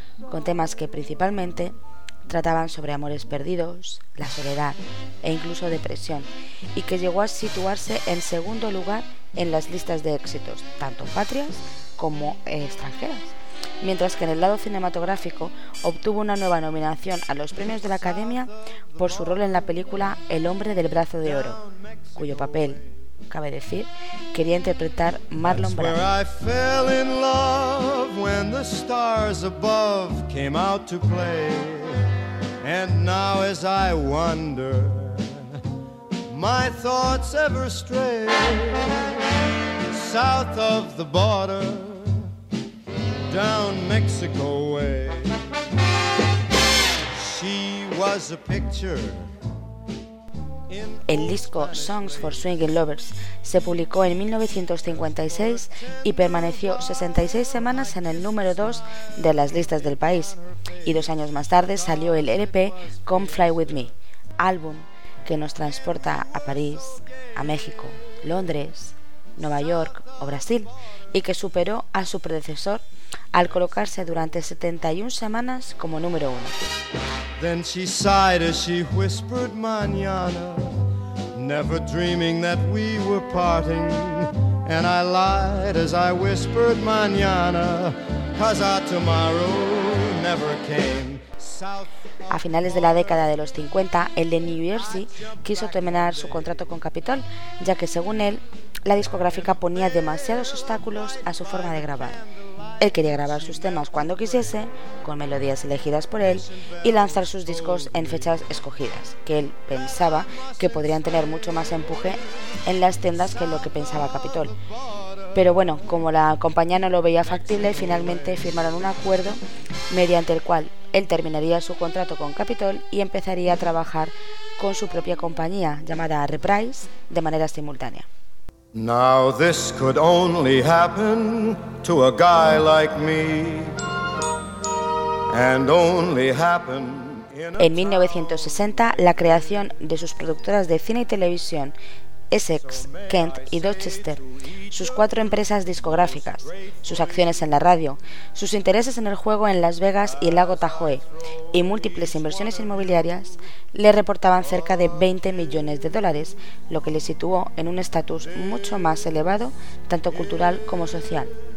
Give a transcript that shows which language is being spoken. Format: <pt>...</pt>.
<es>con temas que principalmente trataban sobre amores perdidos, la soledad e incluso depresión, y que llegó a situarse en segundo lugar en las listas de éxitos, tanto patrias como extranjeras. Mientras que en el lado cinematográfico obtuvo una nueva nominación a los premios de la Academia por su rol en la película El hombre del brazo de oro, cuyo papel, cabe decir, quería interpretar Marlon Brando.</es> <en>That's where I fell in love when the stars above came out to play. And now as I wander, my thoughts ever stray south of the border, down Mexico way. She was a picture.</en> <es>El disco Songs for Swinging Lovers se publicó en 1956 y permaneció 66 semanas en el número 2 de las listas del país. Y 2 años más tarde salió el LP Come Fly With Me, álbum que nos transporta a París, a México, Londres, Nueva York o Brasil, y que superó a su predecesor al colocarse durante 71 semanas como número 1.</es> <en>Then she sighed as she whispered mañana, never dreaming that we were parting. And I lied as I whispered mañana, 'cause our tomorrow never came.</en> <es>A finales de la década de los 50, el de New Jersey quiso terminar su contrato con Capitol, ya que según él, la discográfica ponía demasiados obstáculos a su forma de grabar. Él quería grabar sus temas cuando quisiese, con melodías elegidas por él, y lanzar sus discos en fechas escogidas, que él pensaba que podrían tener mucho más empuje en las tiendas que lo que pensaba Capitol. Pero bueno, como la compañía no lo veía factible, finalmente firmaron un acuerdo mediante el cual él terminaría su contrato con Capitol y empezaría a trabajar con su propia compañía, llamada Reprise, de manera simultánea.</es> <en>Now this could only happen to a guy like me. And only happen in a...</en> <es>En 1960, la creación de sus productoras de cine y televisión, Essex, Kent y Dorchester, sus cuatro empresas discográficas, sus acciones en la radio, sus intereses en el juego en Las Vegas y el lago Tahoe, y múltiples inversiones inmobiliarias, le reportaban cerca de 20 millones de dólares, lo que le situó en un estatus mucho más elevado, tanto cultural como social.</es>